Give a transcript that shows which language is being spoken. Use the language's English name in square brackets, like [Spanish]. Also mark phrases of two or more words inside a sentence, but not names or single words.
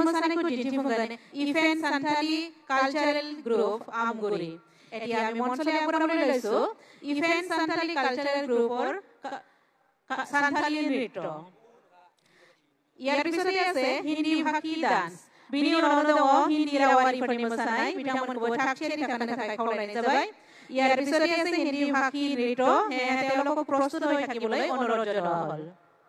[Bodo] मोसानायखौ दिन्थिफुंगोन इभेन्ट सान्थालि कालचारेल ग्रुप आमगुरि [Assamese] এতিয়া আমি মঞ্চলৈ আগবঢ়াবলৈ লৈছো ইভেন্ট সান্থালি কালচাৰেল গ্ৰুপৰ সান্থালি নৃত্য ইয়াৰ পিছতে আছে হিন্দী ভাষী ডান্স [Bodo] बिनि उनाव दङ हिन्दी रावारिफोरनि मोसानाय बिथांमोनखौ थागथियारि थाखानो थाखाय खावलायनाय जाबाय [Assamese] ইয়াৰ পিছতে আছে হিন্দী ভাষী নৃত্য তেওঁলোকক প্ৰস্তুত হৈ থাকিবলৈ অনুৰোধ জনোৱা হ'ল